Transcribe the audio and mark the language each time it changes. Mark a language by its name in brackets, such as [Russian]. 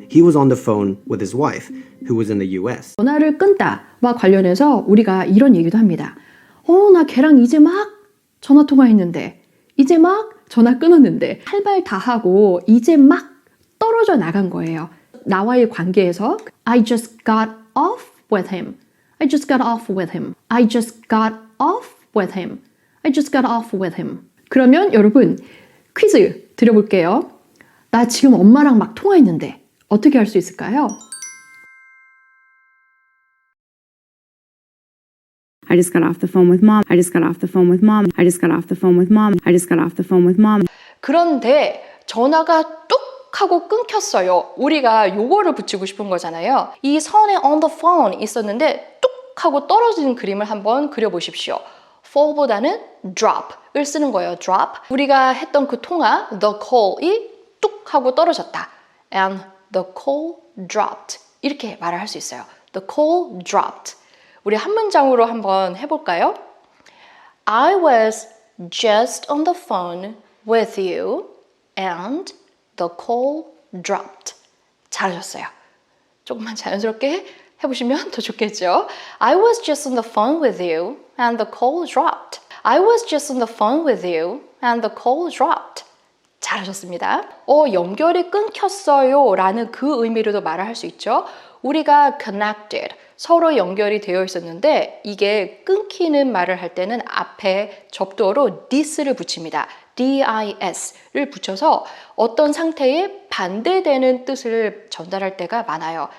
[English] He was on the phone with his wife, who was in the U.S. [Korean] 전화를 끊다와 관련해서 우리가 이런 얘기도 합니다. 나 걔랑 이제 막 전화 통화했는데, 이제 막 전화 끊었는데, 할 말 다 하고 이제 막 떨어져 나간 거예요. [English] 나와의 관계에서 I just got off with him. I just got off with him. I just got off with him. I just got off with him. [Korean] 그러면 여러분 퀴즈 드려볼게요. 나 지금 엄마랑 막 통화했는데 어떻게 할 수 있을까요? [English] I just got off the phone with mom. I just got off the phone with mom. I just got off the phone with mom. I just got off the phone with mom. [Korean] 그런데 전화가 뚝 하고 끊겼어요. 우리가 요거를 붙이고 싶은 거잖아요. 이 선에 on the phone 있었는데 뚝 하고 떨어지는 그림을 한번 그려보십시오. fall보다는 drop을 쓰는 거예요. [English] drop. [Korean] 우리가 했던 그 통화 the call 이 뚝 하고 떨어졌다. [English] And the call dropped. [Korean] 이렇게 말을 할 수 있어요. [English] The call dropped. [Korean] 우리 한 문장으로 한번 해볼까요? [English] I was just on the phone with you and the call dropped. [Korean] 잘하셨어요. 조금만 자연스럽게 해보시면 더 좋겠죠? [English] I was just on the phone with you and the call dropped. I was just on the phone with you and the call dropped. [Korean] 잘하셨습니다. 연결이 끊겼어요 라는 그 의미로도 말을 할 수 있죠. 우리가 connected, 서로 연결이 되어 있었는데 이게 끊기는 말을 할 때는 앞에 접두어로 this를 붙입니다. dis를 붙여서 어떤 상태에 반대되는 뜻을 전달할 때가 많아요.